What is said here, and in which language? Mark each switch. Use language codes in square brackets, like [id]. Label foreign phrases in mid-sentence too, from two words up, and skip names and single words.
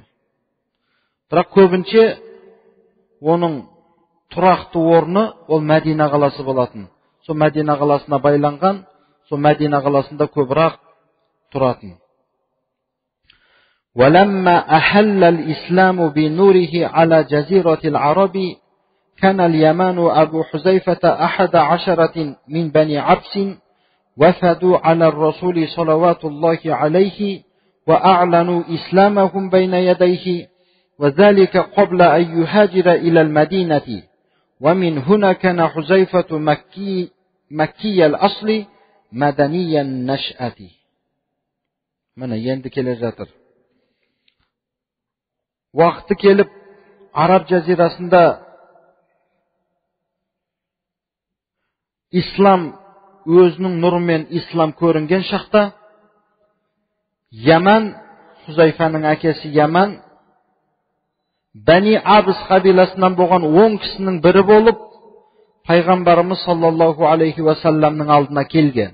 [kk] Бірақ көбінше оның тұрақты орны ол Мәдина қаласы болатын. Сол Мәдина қаласына байланған, сол Мәдина қаласында көбірек тұратын. [ar] وَلَمَّا أَحَلَّ الْإِسْلَامُ بِنُورِهِ عَلَى جَزِيرَةِ الْعَرَبِ كان اليمان أبو حذيفة 11 من بني عبس وفدوا على الرسول صلوات الله عليه وأعلنوا إسلامهم بين يديه وذلك قبل أن يهاجر إلى المدينة ومن هنا كان حذيفة مكي الأصل مدني النشأة. من يندك لجاتر وقت [kk] келіп Араб жазирасында ислам өзінің нұрымен ислам көрінген шақта, Яман, Хузайфаның әкесі Яман, Бәни Абыс қабиласынан болған 10 кісінің бірі болып, пайғамбарымыз [ar] صلى الله عليه وسلم [kk] алдына келген.